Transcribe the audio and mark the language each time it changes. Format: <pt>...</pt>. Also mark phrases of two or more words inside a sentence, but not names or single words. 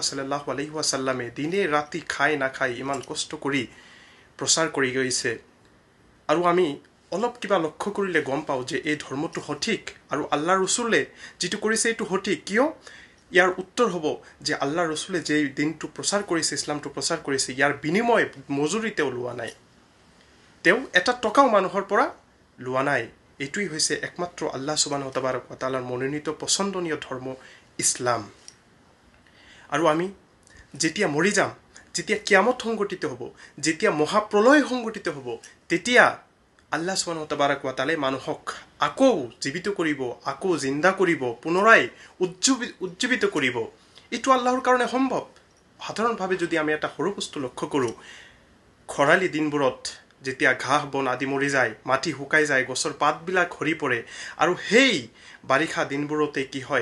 <ar>صلى الله عليه وسلم</ar> <as>দিনে ৰাতি খাই নাখাই ইমান কষ্ট কৰি প্ৰচাৰ কৰি গৈছে আৰু আমি অলপ কিবা লক্ষ্য কৰিলে গম পাও যে এই ধৰ্মটো সঠিক আৰু আল্লাহৰ ৰাসূলে যেটো কৰিছে এটো সঠিক কিয় ইয়াৰ উত্তৰ হ'ব যে আল্লাহৰ ৰাসূলে যে দিনটো প্ৰচাৰ কৰিছে ইছলামটো প্ৰচাৰ কৰিছে ইয়াৰ বিনিময় মজুৰি তেওঁ লোৱা নাই তেওঁ এটা টকাও মানুহৰ পৰা লোৱা নাই এটোই হৈছে একমাত্ৰ</as> <ar>الله سبحانه وتعالى</ar> <as>মনোনীত পছন্দনীয় ধৰ্ম ইছলাম আৰু আমি যেতিয়া মৰি যাম যেতিয়া কিয়ামত সংঘটিত হ'ব যেতিয়া মহাপ্ৰলয় সংঘটিত হ'ব তেতিয়া</as> <ar>الله سبحانه وتعالى</ar> <as>মানুহক আকৌ জীবিত কৰিব আকৌ জিন্দা কৰিব পুনৰাই উজ্জীৱিত কৰিব এটো আল্লাহৰ কাৰণে সম্ভৱ সাধাৰণভাৱে যদি আমি এটা সৰু বস্তু লক্ষ্য কৰো খৰালি দিনবোৰত যেতিয়া ঘাঁহ বন আদি মৰি যায় মাটি শুকাই যায় গছৰ পাতবিলাক হৰি পৰে আৰু সেই বাৰিষা দিনবোৰতে কি হয়</as>